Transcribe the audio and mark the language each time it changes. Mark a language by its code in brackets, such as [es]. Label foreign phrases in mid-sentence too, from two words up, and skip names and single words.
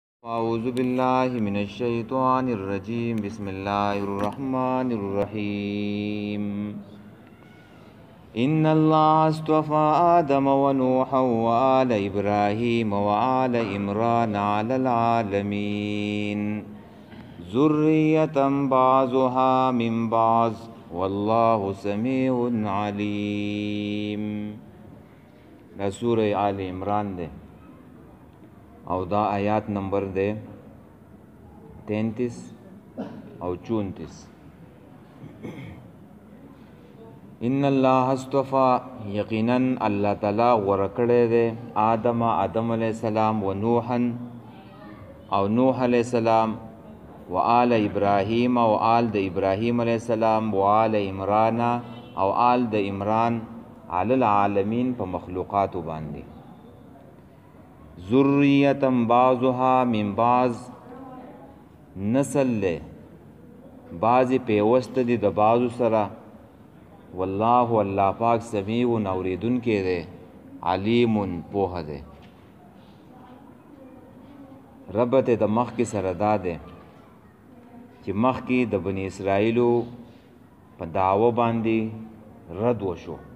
[ar] أعوذ بالله من الشيطان الرجيم بسم الله الرحمن الرحيم إن الله اصطفى آدم ونوحا وآل إبراهيم وآل عمران على العالمين ذرية بعضها من بعض والله سميع عليم. [ps] دا سورة آل عمران ده او دا آیات نمبر دے 33 او 34. [ar] ان اللہ اصطفى [ps] یقینا اللہ تعالی ورکڑے دے آدم [ar] علیہ السلام و نوحا [ps] او نوح [ar] علیہ السلام و آل ابراہیم [ps] او آل د ابراہیم [ar] علیہ السلام و آل عمران [ps] او آل د عمران [ar] علی العالمین [ps] په مخلوقاتو باندې. [ar] ذریتم بعضها من بعض [ps] نسل لے بعضی پیوست دی د بعضو سره. والله الله پاک سمیع اوریدن کې دے علیم پوه دے. ربط د مخ کې سره دا دے چې مخ کې د بنی اسرائیلو په دعوه باندې رد وشو.